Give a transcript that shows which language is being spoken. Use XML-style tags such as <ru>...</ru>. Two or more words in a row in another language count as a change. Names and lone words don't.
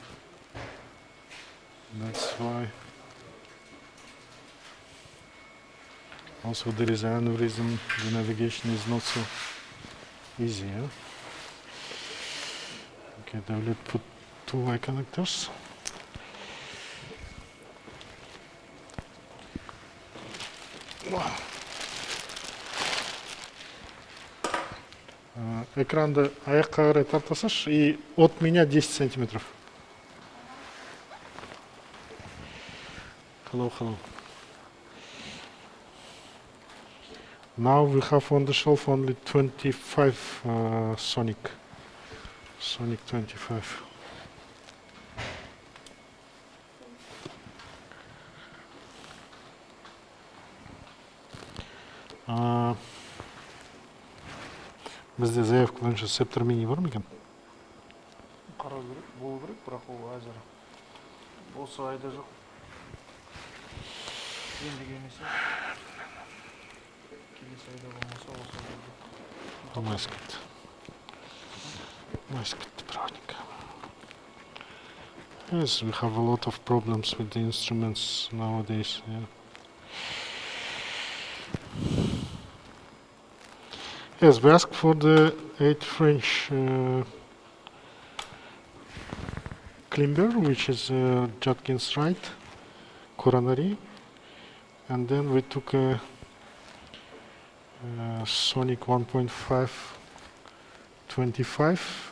<en>That's why. Also there is an aneurysm, the navigation is not so easy. Yeah? Okay, now let's put 2 eye connectors.</en> <kk>Экранды аяққа қарай тартасаш</kk> <ru>и от меня 10 сантиметров.</ru> <en>Hello. Now we have on the shelf only 25 Sonic 25.</en> <kk>Бізде заявка бойынша септор мини бар ма екен? Қарау керек, болу керек, бірақ ол әзір. Осы айда жоқ. Енді келмесе. Келесі айда болмаса осы айда жоқ.</kk> <ru>Майскет проводник.</ru> <en>Yes, we have a lot of problems with the instruments nowadays. Yeah. Yes, we asked for the 8 French Klimber, which is Judkins right, coronary, and then we took a Sonic 1.5 25.</en>